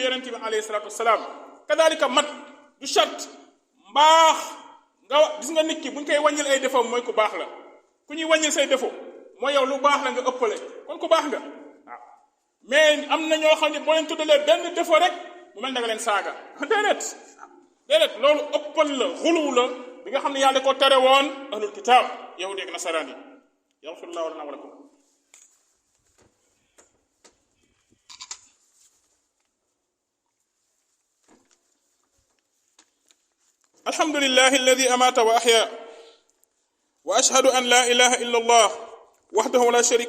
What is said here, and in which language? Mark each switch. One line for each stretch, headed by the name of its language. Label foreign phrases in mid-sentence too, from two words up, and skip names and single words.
Wolof: yonent bi
Arabic: عليه الصلاة والسلام
Wolof: kadaalika mat du charte mbaax nga gis nga nit ki bu ñu koy wàññil ay défaut mooy ku baax la ku ñuy wàññil say défaut mooy yow lu baax la nga ëppale kon ku baax nga waaw mais am na ñoo xam ne boo leen tuddalee benn défaut rek mu mel na nga leen saaga déedéet loolu ëppal la xuluw la bi nga xam ne yàlla ko tere woon
Arabic: أهل الكتاب
Wolof: yahudi ak nasaraan yi
Arabic: يغفر الله لنا ولكم الحمد لله الذي أمات وأحيا وأشهد أن لا إله إلا الله وحده لا شريك